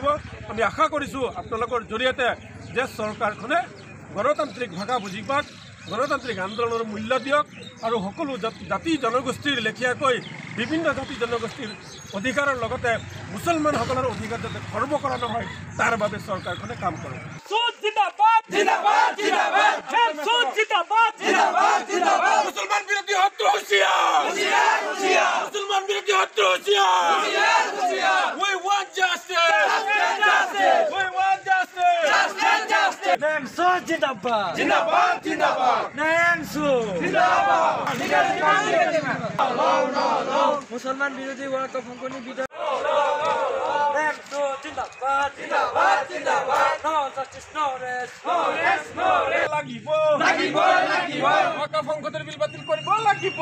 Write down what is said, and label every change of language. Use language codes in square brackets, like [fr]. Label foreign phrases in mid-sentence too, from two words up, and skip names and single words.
[as] আমি আশা কৰিছোঁ আপোনালোকৰ জৰিয়তে যে চৰকাৰখনে গণতান্ত্ৰিক ভাষা বুজি পাওক, গণতান্ত্ৰিক আন্দোলনৰ মূল্য দিয়ক, আৰু সকলো জাতি জনগোষ্ঠীৰ লেখীয়াকৈ বিভিন্ন জাতি জনগোষ্ঠীৰ অধিকাৰৰ লগতে মুছলমানসকলৰ অধিকাৰ যাতে খৰ্ব কৰা নহয়, তাৰ বাবে চৰকাৰখনে কাম কৰক। মুছলমান বিৰোধী শত্ৰু হুঁচিয়াৰ, মুছলমান বিৰোধী শত্ৰু হুঁচিয়াৰ। [en] We want justice. We want justice. [as] Nemso Jindabad. Nemso মুসলমান বিরোধী ওয়াকাফ সংশোধনী বিধেয়ক। [en] Nemso Jindabad. No justice, no rest. [as] লাগিব ৱাকাফ সংশোধনী বিল বাতিল কৰিব লাগিব।